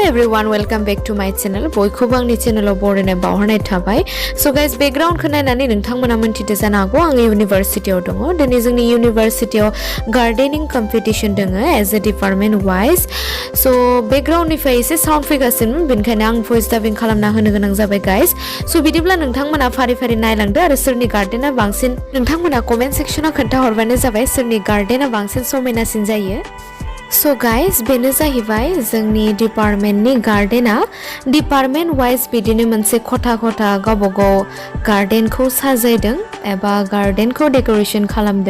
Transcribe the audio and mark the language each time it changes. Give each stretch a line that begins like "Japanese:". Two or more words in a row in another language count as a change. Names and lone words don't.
English: everyone, welcome back to my channel.
Bodo: बयखौबो आंनि चेनेलाव बरायनाय बावहरनाय थाबाय.
English: So guys,
Bodo: background खौ नायनानै नोंथांमोना मोनथिदो जानो हागौ आं इउनिभारसिटियाव दङ. दिनै जोंनि इउनिभारसिटियाव
English: gardening competition
Bodo: दङ
English: as a department wise.
Bodo: So backgroundनिफ्राय एसे साउन्ड फैगासिनो बेनिखायनो आं
English: voice dubbing
Bodo: खालामना होनो गोनां जाबाय guys. So बिदिब्ला नोंथांमोना फारि फारि नायलांदो आरो सोरनि गार्डेना बांसिन नोंथांमोना कमेन्ट सेक्शनाव खोन्थाहरबानो जाबाय सोरनि गार्डेना बांसिन समायनासिन जायो.
English: So guys,
Bodo: बेनो जाहैबाय जोंनि डिपार्टमेन्टनि गार्डेना
English: department wise
Bodo: बिदिनो मोनसे खथा खथा गावबागाव गार्डेनखौ साजायदों एबा गार्डेनखौ डेक'रेशन खालामदों.